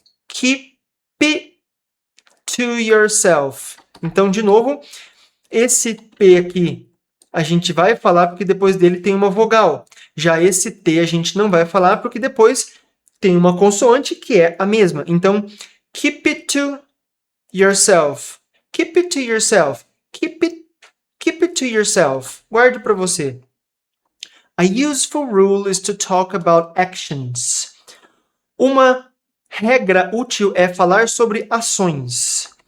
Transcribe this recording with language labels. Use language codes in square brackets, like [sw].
[en] Keep it to yourself. [pt] Então, de novo, esse P aqui, a gente vai falar porque depois dele tem uma vogal. Já esse T a gente não vai falar porque depois tem uma consoante que é a mesma. [en] Então, keep it to yourself. Keep it to yourself. Keep it to yourself. [pt] Guarde para você. [en] A useful rule is to talk about actions. [pt] Uma regra útil é falar sobre ações.